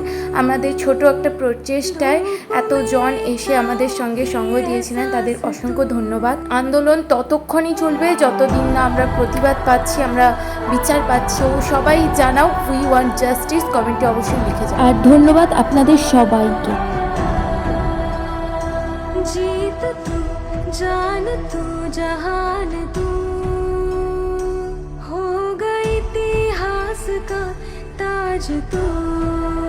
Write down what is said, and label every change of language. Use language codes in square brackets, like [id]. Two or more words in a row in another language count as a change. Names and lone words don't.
[bn] আমাদের ছোট একটা প্রচেষ্টায় এতজন এসে আমাদের সঙ্গে সঙ্গ দিয়েছিলেন, তাদের অসংখ্য ধন্যবাদ। আন্দোলন ততক্ষণই চলবে যতদিন না আমরা প্রতিবাদ পাচ্ছি, আমরা বিচার পাচ্ছি। ও সবাই জানাও [en] we want justice, [bn] কমেন্টে অবশ্যই লিখে যাও। আর ধন্যবাদ আপনাদের সবাইকে। [hi] जीत तू जान तू जहान तू हो गई इतिहास का ताज तू।